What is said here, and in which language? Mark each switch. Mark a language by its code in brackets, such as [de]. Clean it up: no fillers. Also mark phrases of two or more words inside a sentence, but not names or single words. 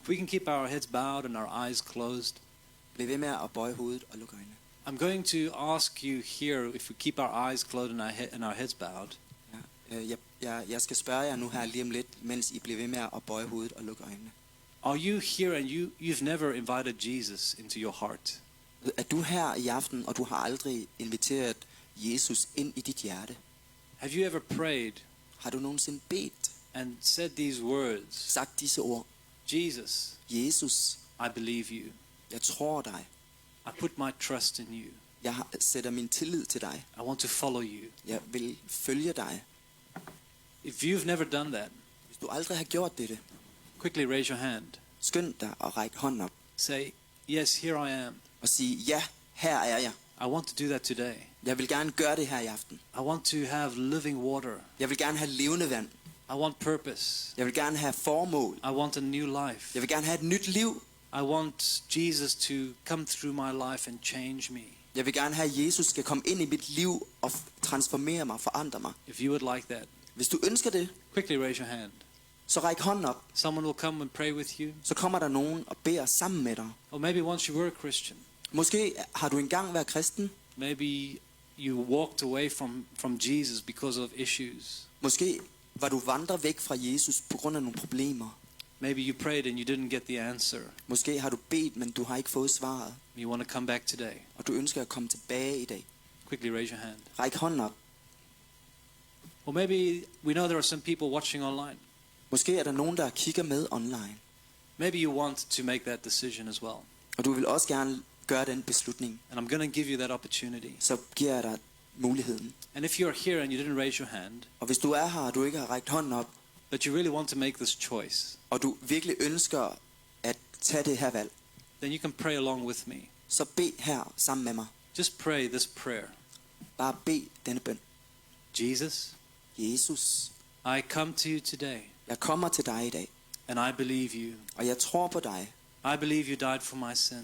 [en] If we can keep our heads bowed and our eyes closed, [da] Bliv ved med at bøje hovedet og lukke øjnene. [en] I'm going to ask you here, if we keep our eyes closed and our heads bowed, [da] Jeg skal spørge jer nu her lige om lidt, mens I bliver ved med at bøje hovedet og lukke øjnene. [en] are you here and you've never invited Jesus into your heart? [da] Er du her i aften, og du har aldrig inviteret Jesus ind i dit hjerte? [en] Have you ever prayed [da] Har du nogensinde bedt, [en] and said these words? [da] sagt disse ord? [en] Jesus, [da] Jesus, [en] I believe you. [da] jeg tror dig. [en] I put my trust in you. [da] Sætter min tillid til dig. [en] I want to follow you. [da] Jeg vil følge dig. [en] If you've never done that, [da] Hvis du aldrig har gjort dette, [en] quickly raise your hand. [da] skynd dig og ræk hånden op [en] Say, yes, here I am. [da] og sig, ja, her er jeg. [en] I want to do that today. [da] Jeg vil gerne gøre det her i aften. [en] I want to have living water. [da] Jeg vil gerne have levende vand. [en] I want purpose. [da] Jeg vil gerne have formål. [en] I want a new life. [da] Jeg vil gerne have et nyt liv. [en] I want Jesus to come through my life and change me. [da] Jeg vil gerne have, at Jesus skal komme ind i mit liv og transformere mig, forandre mig. [en] If you would like that, [da] Hvis du ønsker det, [en] quickly raise your hand. [da] så ræk hånden op. [en] Someone will come and pray with you. [da] Så kommer der nogen og beder sammen med dig. [en] Or maybe once you were a Christian, [da] Måske har du engang været kristen. [en] maybe you walked away from Jesus because of issues. [da] Måske var du vandret væk fra Jesus på grund af nogle problemer. [en] Maybe you prayed and you didn't get the answer. [da] Måske har du bedt, men du har ikke fået svaret. [en] You want to come back today. [da] Og du ønsker at komme tilbage i dag. [en] Quickly raise your hand. [da] Ræk hånden op. [en] Or maybe we know there are some people watching online. [da] Måske er der nogen, der kigger med online. [en] Maybe you want to make that decision as well. [da] Og du vil også gerne gøre den beslutning. [en] And I'm going to give you that opportunity. [da] Så giver jeg dig muligheden. [en] And if you're here and you didn't raise your hand, [da] Og hvis du er her, og du ikke har rækt hånden op, [en] but you really want to make this choice, [da] og du virkelig ønsker at tage det her valg, [en] then you can pray along with me. [da] så bed her sammen med mig. [en] Just pray this prayer. [da] Bare bed denne bøn. [en] Jesus, [da] Jesus, [en] I come to you today, [da] jeg kommer til dig i dag, [en] and I believe you. [da] og jeg tror på dig. [en] I believe you died for my sin.